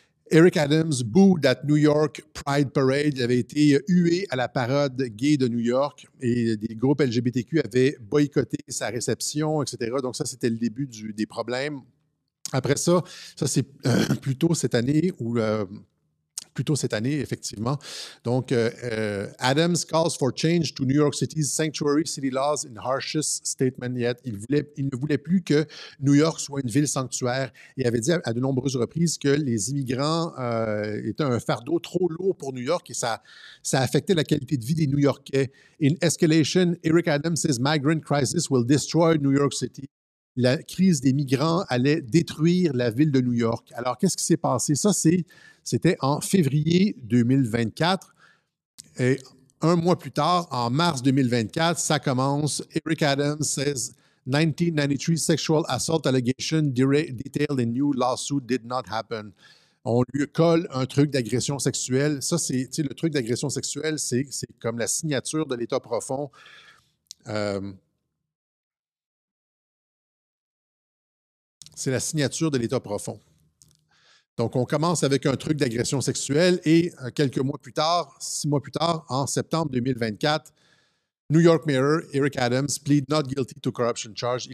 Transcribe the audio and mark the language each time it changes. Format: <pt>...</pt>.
<en>Eric Adams booed at New York Pride Parade.</en> <fr>Il avait été hué à la parade gay de New York et des groupes LGBTQ avaient boycotté sa réception, etc. Donc ça, c'était le début des problèmes. Après ça c'est plutôt cette année où plutôt cette année, effectivement.</fr> <en>Donc, Adams calls for change to New York City's sanctuary city laws in harshest statement yet.</en> <fr>Il ne voulait plus que New York soit une ville sanctuaire et avait dit à de nombreuses reprises que les immigrants étaient un fardeau trop lourd pour New York et ça affectait la qualité de vie des New-Yorkais.</fr> <en>In escalation, Eric Adams says migrant crisis will destroy New York City.</en> <fr>La crise des migrants allait détruire la ville de New York. Alors, qu'est-ce qui s'est passé? C'était en février 2024. Et un mois plus tard, en mars 2024, ça commence.</fr> <en>Eric Adams says 1993 sexual assault allegation detailed in new lawsuit did not happen.</en> <fr>On lui colle un truc d'agression sexuelle. Ça, le truc d'agression sexuelle, c'est comme la signature de l'État profond. C'est la signature de l'État profond. Donc, on commence avec un truc d'agression sexuelle et quelques mois plus tard, 6 mois plus tard, en septembre 2024,</fr> <en>New York Mayor Eric Adams plead not guilty to corruption charge.</en>